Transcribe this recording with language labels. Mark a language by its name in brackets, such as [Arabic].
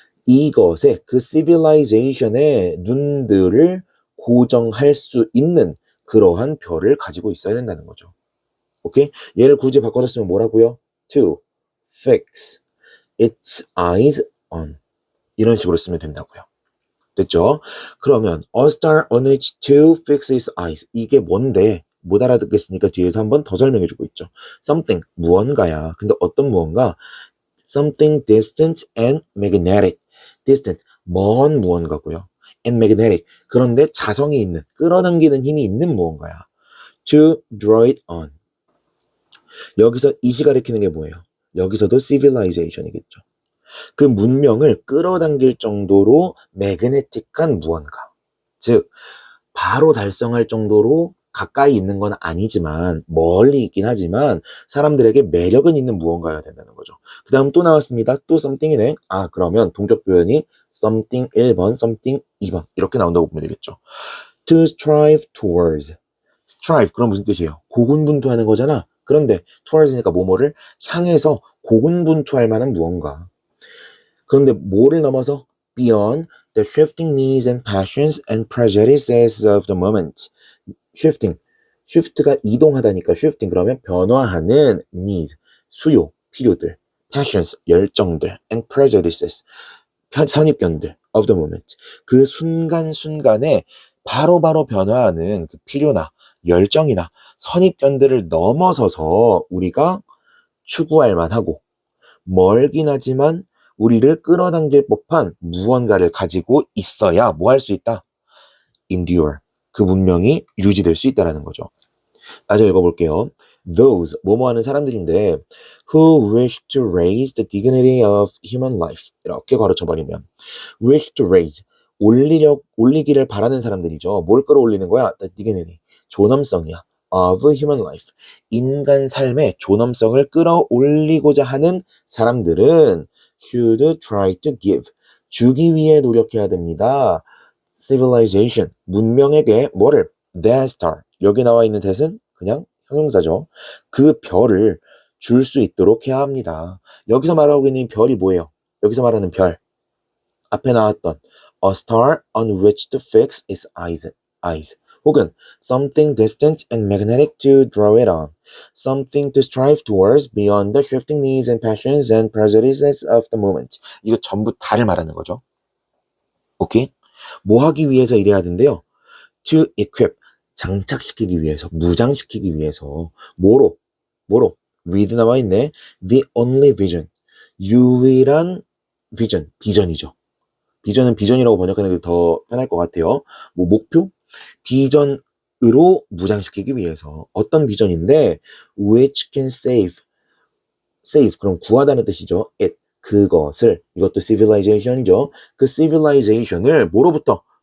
[Korean] 이것의 그 civilization의 눈들을 고정할 수 있는 그러한 별을 가지고 있어야 된다는 거죠. 오케이? 얘를 굳이 바꿔줬으면 뭐라고요? [English] To fix its eyes on. [Korean] 이런 식으로 쓰면 된다고요. 됐죠? 그러면 [English] a star on which to fix its eyes. [Korean] 이게 뭔데? 못 알아듣겠으니까 뒤에서 한번 더 설명해주고 있죠. something, 무언가야. 근데 어떤 무언가? [English] something distant and magnetic. [Korean] distant, 먼 무언가고요. [English] and magnetic, [Korean] 그런데 자성이 있는, 끌어당기는 힘이 있는 무언가야. [English] to draw it on. [Korean] 여기서 it이 가리키는 게 뭐예요? 여기서도 civilization이겠죠. 그 문명을 끌어당길 정도로 매그네틱한 무언가. 즉, 바로 달성할 정도로 가까이 있는 건 아니지만, 멀리 있긴 하지만 사람들에게 매력은 있는 무언가여야 된다는 거죠. 그 다음 또 나왔습니다. 또 something이네. 그러면 동적 표현이 something 1번, something 2번 이렇게 나온다고 보면 되겠죠. [English] To strive towards. [Korean] strive, 그럼 무슨 뜻이에요? 고군분투하는 거잖아. 그런데 towards니까 뭐뭐를 향해서 고군분투할 만한 무언가. 그런데 뭐를 넘어서 [English] beyond the shifting needs and passions and prejudices of the moment. shifting, shift가 이동하다니까 shifting, [Korean] 그러면 변화하는 [English] needs, 수요, 필요들, passions, 열정들, and prejudices, 선입견들 of the moment. [Korean] 그 순간순간에 바로바로 변화하는 그 필요나 열정이나 선입견들을 넘어서서 우리가 추구할 만하고 멀긴 하지만 우리를 끌어당길 법한 무언가를 가지고 있어야 뭐 할 수 있다? [English] endure. [Korean] 그 문명이 유지될 수 있다는 거죠. 다시 읽어볼게요. [English] Those, [Korean] 뭐뭐 하는 사람들인데 [English] who wish to raise the dignity of human life. [Korean] 이렇게 가로쳐버리면 wish to raise, 올리기를 바라는 사람들이죠. 뭘 끌어올리는 거야? [English] The dignity, [Korean] 존엄성이야. of human life, 인간 삶의 존엄성을 끌어올리고자 하는 사람들은 [English] should try to give, [Korean] 주기 위해 노력해야 됩니다. civilization, 문명에게 뭐를? that star, 여기 나와 있는 that은 그냥 형용사죠. 그 별을 줄 수 있도록 해야 합니다. 여기서 말하고 있는 별이 뭐예요? 여기서 말하는 별, 앞에 나왔던 [English] a star on which to fix its eyes. 혹은 something distant and magnetic to draw it on. something to strive towards beyond the shifting needs and passions and prejudices of the moment. [Korean] 이거 전부 다를 말하는 거죠. 오케이? 뭐 하기 위해서 이래야 된대요? to equip, 장착시키기 위해서, 무장시키기 위해서. 뭐로? with 나와 있네. [English] the only vision, [Korean] 유일한 [English] vision, 비전이죠. [Korean] 비전은 비전이라고 번역하는 게 더 편할 것 같아요. 뭐 목표? 비전으로 무장시키기 위해서. 어떤 비전인데 [English] which can save, [Korean] 그럼 구하다는 뜻이죠. it, 그것을, 이것도 civilization이죠. 그 civilization을 뭐로부터?